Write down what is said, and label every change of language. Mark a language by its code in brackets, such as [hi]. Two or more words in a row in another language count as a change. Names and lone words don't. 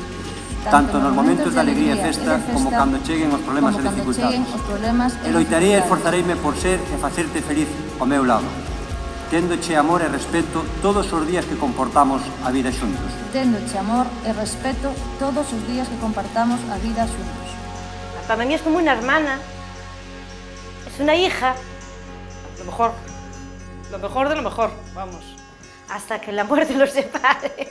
[gl] Tanto nos momentos de alegría e festa, como cando cheguen os problemas e dificultades. E loitarei e esforzareime por ser e facerte feliz ao meu lado, téndoche amor e respeto todos os días que comportamos a vida xuntos. Téndoche amor e respeto todos os días que compartamos a vida xuntos. [es] Para mí es como una hermana, es una hija, lo mejor de lo mejor, vamos, hasta que la muerte los separe.